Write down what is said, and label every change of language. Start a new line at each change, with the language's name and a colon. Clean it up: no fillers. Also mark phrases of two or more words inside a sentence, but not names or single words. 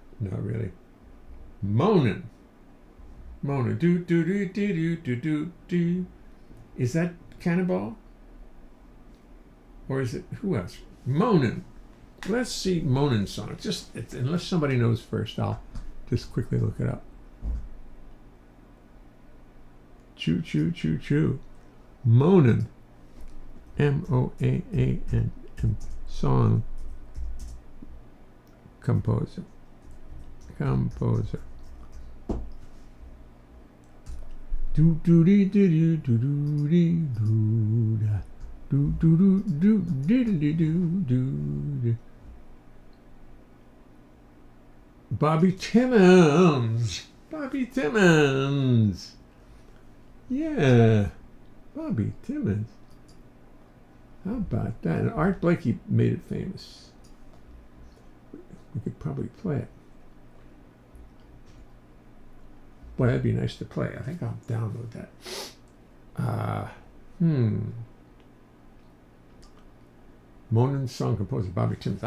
English: Not really. Moaning. Mona. Do do do do do do do do. Is that Cannonball? Or is it who else? Monin. Let's see Monin song. Unless somebody knows first, I'll just quickly look it up. Choo choo choo choo. Monin. Moaan. Song composer. Do do dee dee do do dee do da. Do do do do diddly do do. Bobby Timmons. Bobby Timmons. Yeah, Bobby Timmons. How about that? And Art Blakey made it famous. We could probably play it. Boy, that'd be nice to play. I think I'll download that. Monin song composer Bobby Timmons.